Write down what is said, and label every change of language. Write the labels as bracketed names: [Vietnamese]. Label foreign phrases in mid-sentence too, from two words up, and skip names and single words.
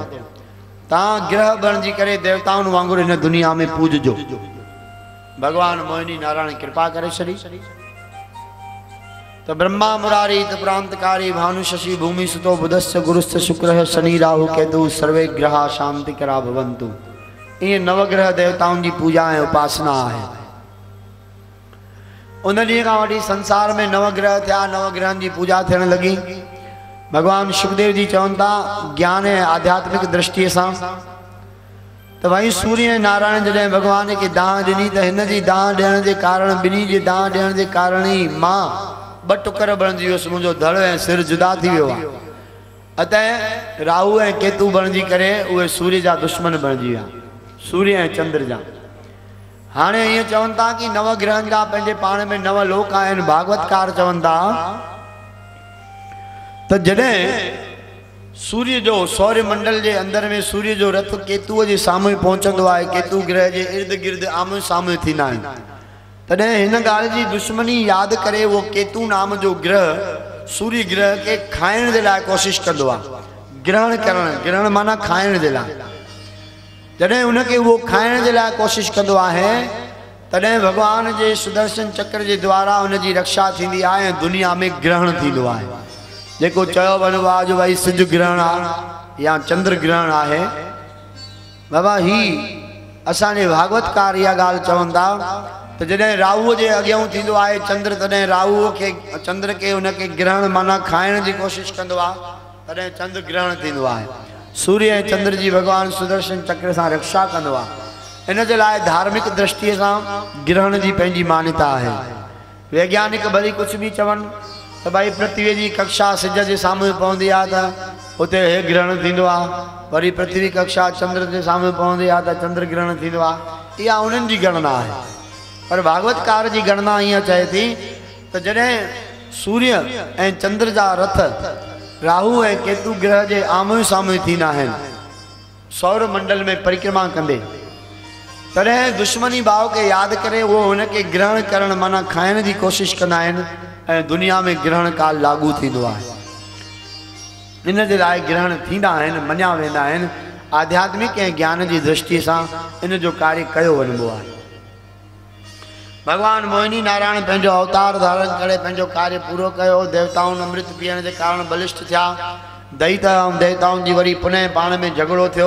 [Sindhi] तव्हां ग्रह बणिजी करे देवताउनि वांगुरु हिन दुनिया में पूजजो। भगवान मोहिनी नारायण कृपा करे छॾी। [Sanskrit] तो ब्रह्मा मुरारी त प्रांतकारी भानु शशि भूमि सुतो बुधश्च गुरुश्च शुक्र शनि राहु केतु सर्वे ग्रहा शांति करा भवंतु। [Sindhi] ये 9 ग्रह देवताउनि जी पूजा ऐं उपासना है। उन ॾींहं खां वठी संसार में 9 ग्रह थिया। 9 ग्रहनि जी पूजा थियण लगी। भगवान सुखदेव जी चवनि था ज्ञान ऐं आध्यात्मिक दृष्टिअ सां त भाई सूर्य नारायण जॾहिं भगवान खे दाह ॾिनी त हिन जी दाह ॾियण जे कारण ॿिन्ही जे दाह ॾियण जे कारण ई मां 2 टुकर बणिजी वियुसि। मुंहिंजो धड़ ऐं सिर जुदा थी वियो आहे। अतः राहु ऐं केतु बणिजी करे उहे सूर्य जा दुश्मन बणिजी विया। सूर्य ऐं चंद्र जा। हाणे ईअं चवनि था कि 9 ग्रहनि जा पंहिंजे पाण में 9 लोक आहिनि। भागवतकार चवनि था त जॾहिं सूर्य जो सौर्य मंडल जे अंदर में सूर्य जो रथ केतुअ जे साम्हूं पहुचंदो आहे। केतु ग्रह जे इर्द गिर्द आम्हूं साम्हूं थींदा आहिनि। तॾहिं हिन ॻाल्हि जी दुश्मनी यादि करे उहो केतु नाम जो ग्रह सूर्य ग्रह के खाइण जे लाइ कोशिशि कंदो आहे। ग्रहण करणु, ग्रहण माना खाइण जे लाइ। जॾहिं उनखे उहो खाइण जे लाइ कोशिशि कंदो आहे तॾहिं भगवान जे सुदर्शन चक्र जे द्वारा उनजी रक्षा थींदी आहे ऐं दुनिया में ग्रहण थींदो आहे। जेको चयो वञिबो आहे जो भाई सिज ग्रहण आहे या चंद्र ग्रहण आहे। बाबा ही असांजे भागवतकार इहा ॻाल्हि चवनि था त जॾहिं राहुअ जे अॻियां थींदो आहे चंद्र तॾहिं राहुअ खे चंद्र खे उनखे ग्रहण माना खाइण जी कोशिशि कंदो आहे तॾहिं चंद्र ग्रहण थींदो आहे। सूर्य ऐं चंद्र जी भगवान सुदर्शन चक्र सां रक्षा कंदो आहे। इन जे लाइ धार्मिक दृष्टिअ सां ग्रहण जी पंहिंजी मान्यता आहे। वैज्ञानिक भली कुझु बि चवनि त भाई पृथ्वी जी कक्षा सिज जे साम्हूं पवंदी आहे त उते हे ग्रहण थींदो आहे। वरी पृथ्वी कक्षा चंद्र जे साम्हूं पवंदी आहे त चंद्र ग्रहण थींदो आहे। इहा उन्हनि जी गणना आहे। पर भागवतकार जी गणना ईअं चए थी त जॾहिं सूर्य ऐं चंद्र जा रथ राहु ऐं केतु ग्रह जे आम्हूं साम्हूं थींदा आहिनि सौर मंडल में परिक्रमा कंदे तॾहिं दुश्मनी भाव के यादि करे उहो हुनखे ग्रहण करणु माना खाइण जी कोशिशि कंदा आहिनि ऐं दुनिया में ग्रहण काल लागू थींदो आहे। इन जे लाइ ग्रहण थींदा आहिनि, मञिया वेंदा आहिनि। आध्यात्मिक ऐं ज्ञान जी दृष्टिअ सां इन जो कार्य कयो वञिबो आहे। भगवान मोहिनी नारायण पंहिंजो अवतार धारण करे पंहिंजो कार्य पूरो कयो। देवताउनि अमृत पीअण जे कारण बलिष्ठ थिया। दैत ऐं देवताउनि जी वरी पुनः पाण में झगड़ो थियो।